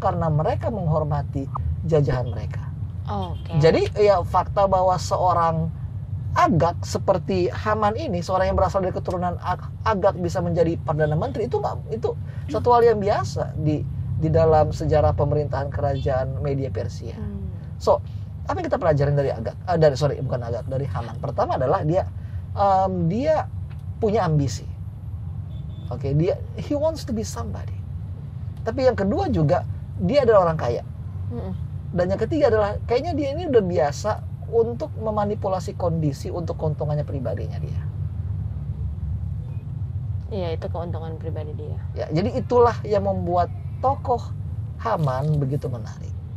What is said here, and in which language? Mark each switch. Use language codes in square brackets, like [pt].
[id] Karena mereka menghormati jajahan mereka. Jadi ya fakta bahwa seorang Agag seperti Haman ini, seorang yang berasal dari keturunan Agag bisa menjadi perdana menteri, itu satu hal yang biasa di dalam sejarah pemerintahan kerajaan Media Persia. So, apa yang kita pelajarin dari dari Haman? Pertama adalah dia punya ambisi. [en] Oke, he wants to be somebody. [id] Tapi yang kedua juga dia adalah orang kaya. Dan yang ketiga adalah kayaknya dia ini udah biasa untuk memanipulasi kondisi untuk keuntungannya pribadinya dia. Iya, itu keuntungan pribadi dia. Ya, jadi itulah yang membuat tokoh Haman begitu menarik.